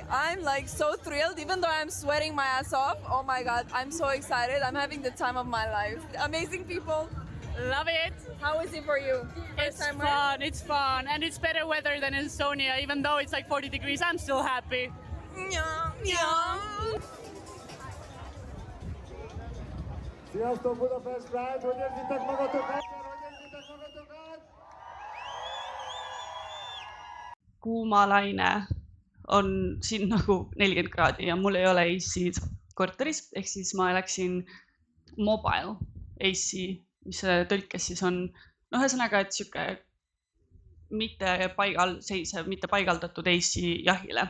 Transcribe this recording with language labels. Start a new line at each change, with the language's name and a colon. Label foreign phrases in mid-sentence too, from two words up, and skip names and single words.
English: I'm like so thrilled, even though I'm sweating my ass off. Oh my God, I'm so excited. I'm having the time of my life. Amazing people. Love it. How is it for you? It's fun, and it's better weather than in Estonia. Even though it's like 40 degrees, I'm still happy.
Hungarian: Sziasztok Budapest Pride, hogy érzitek magatokat?
Estonian: Kuumalaine on siin nagu 40 kraadi ja mul ei ole AC korteris, ehk siis ma läksin
English: mobile AC,
Estonian: mis tõlkes siis on, ühesõnaga, et siuke mitte paigal seisev, mitte paigaldatud AC jahile.